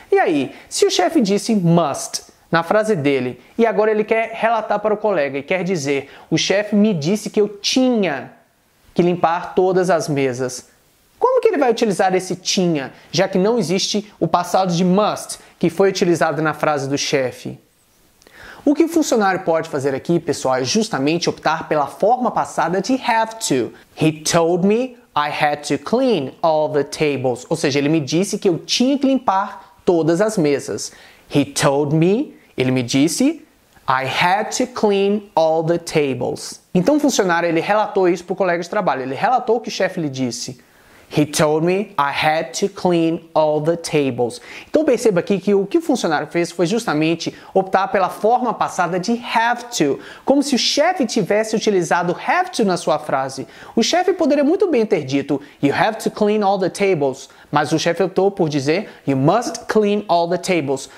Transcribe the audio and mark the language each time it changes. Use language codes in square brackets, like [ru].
[pt] E aí, se o chefe disse must na frase dele, e agora ele quer relatar para o colega e quer dizer, o chefe me disse que eu tinha que limpar todas as mesas. Como que ele vai utilizar esse tinha, já que não existe o passado de must, que foi utilizado na frase do chefe? O que o funcionário pode fazer aqui, pessoal, é justamente optar pela forma passada de have to. [en] He told me I had to clean all the tables. [pt] Ou seja, ele me disse que eu tinha que limpar todas as mesas. [en] He told me, [pt] ele me disse, [en] I had to clean all the tables. [pt] Então o funcionário ele relatou isso para o colega de trabalho. Ele relatou o que o chefe lhe disse. [en] He told me I had to clean all the tables. [pt] Então perceba aqui que o que o funcionário fez foi justamente optar pela forma passada de have to, como se o chefe tivesse utilizado have to na sua frase. O chefe poderia muito bem ter dito [en] You have to clean all the tables, [pt] mas o chefe optou por dizer [en] You must clean all the tables.